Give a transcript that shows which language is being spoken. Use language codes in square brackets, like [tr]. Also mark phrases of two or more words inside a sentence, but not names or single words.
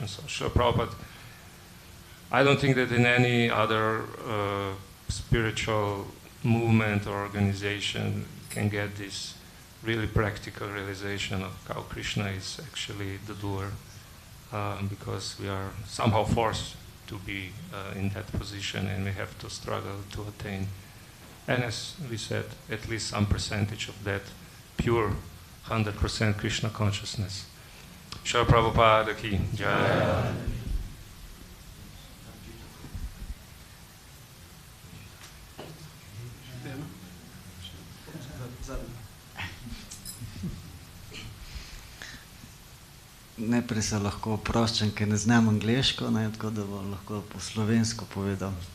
[en] So Srila Prabhupada, I don't think that in any other spiritual movement or organization can get this really practical realization of how Krishna is actually the doer, because we are somehow forced to be in that position and we have to struggle to attain. And as we said, at least some percentage of that pure 100% Krishna consciousness. [hi] Srila Prabhupada ki jai. [sl] Najprej se lahko oproščam, ker ne znam angleško, ne, tako da bom lahko po slovensko povedal.